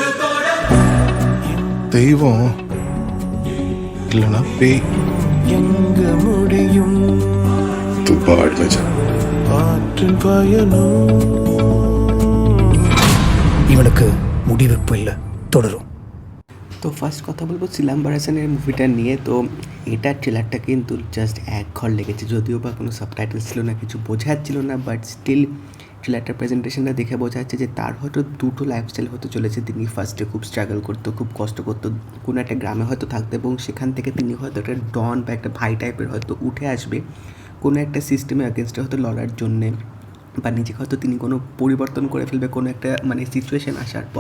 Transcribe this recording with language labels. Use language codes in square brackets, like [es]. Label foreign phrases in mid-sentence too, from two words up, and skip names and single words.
[ta] தெய்வம் இல்லைன்னா பேய். எங்க முடியும் ஆற்றின் பயணம். இவனுக்கு முடிவெப்பு இல்லை, தொடரும். [bn] তো ফার্স্ট কথা বলবো সিলাম্বার হাসানের মুভিটা নিয়ে। তো এটার ট্রেলারটা কিন্তু জাস্ট এক ঘর লেগেছে, যদিও বা কোনো সাবটাইটেল ছিল না, কিছু বোঝা যাচ্ছিল না, [en] but still trailer-টার presentation-টা [bn] দেখে বোঝা যাচ্ছে যে তার হয়তো দুটো লাইফস্টাইল হতে চলেছে। তিনি ফার্স্টে খুব স্ট্রাগল করতো, খুব কষ্ট করতো, কোনো একটা গ্রামে হয়তো থাকতো, এবং সেখান থেকে তিনি হয়তো একটা ডন বা একটা ভাই টাইপের হয়তো উঠে আসবে, কোনো একটা [en] system-এ against-এ [bn] হয়তো লড়ার জন্যে, বা নিজেকে হয়তো তিনি কোনো পরিবর্তন করে ফেলবে কোনো একটা মানে সিচুয়েশান আসার পর।